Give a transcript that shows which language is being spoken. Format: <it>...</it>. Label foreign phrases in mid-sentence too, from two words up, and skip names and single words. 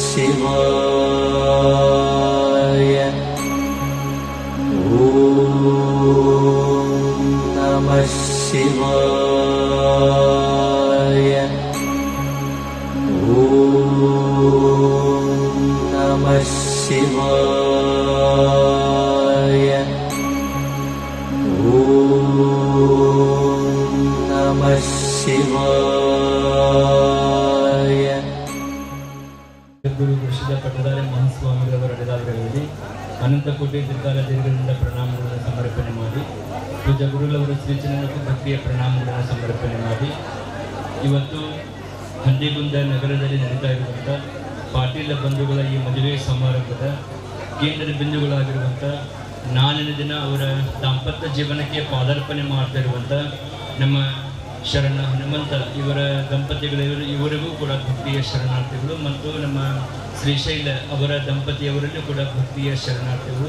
<sa>ಶಿವಾಯ ಓಂ ನಮಃ ಶಿವಾಯ ಓಂ ನಮಃ ಶಿವಾಯ ಓಂ ನಮಃ ಶಿವಾಯ.</sa> <kn>ಗುರು ಪ್ರಸಿದ್ಧ ಪಟ್ಟದಾರಿ ಮಹಾಸ್ವಾಮಿಗಳವರ ಅಡೆದಾಳಗಳಲ್ಲಿ ಅನಂತಕೋಟಿ ತ್ರಿಕಾಲ ದೀರ್ಘದಿಂದ ಪ್ರಣಾಮಗಳನ್ನು ಸಮರ್ಪಣೆ ಮಾಡಿ ಪೂಜ್ಯ ಗುರುಗಳವರ ಶ್ರೀಚನ ಮತ್ತು ಭಕ್ತಿಯ ಪ್ರಣಾಮಗಳನ್ನು ಸಮರ್ಪಣೆ ಮಾಡಿ ಇವತ್ತು ಹಂದಿಗುಂದ ನಗರದಲ್ಲಿ ನಡೀತಾ ಇರುವಂಥ ಪಾಟೀಲ ಬಂಧುಗಳ ಈ ಮದುವೆ ಸಮಾರಂಭದ ಕೇಂದ್ರ ಬಿಂದುಗಳಾಗಿರುವಂಥ ನಾಳಿನ ದಿನ ಅವರ ದಾಂಪತ್ಯ ಜೀವನಕ್ಕೆ ಪಾದಾರ್ಪಣೆ ಮಾಡ್ತಾ ಇರುವಂಥ ನಮ್ಮ ಶರಣ ಹನುಮಂತ ಇವರ ದಂಪತಿಗಳು ಇವರಿಗೂ ಕೂಡ ಭಕ್ತಿಯ ಶರಣಾರ್ಥಿಗಳು ಮತ್ತು ನಮ್ಮ ಶ್ರೀಶೈಲ ಅವರ ದಂಪತಿಯವರಲ್ಲೂ ಕೂಡ ಭಕ್ತಿಯ ಶರಣಾರ್ಥಿಗಳು.</kn>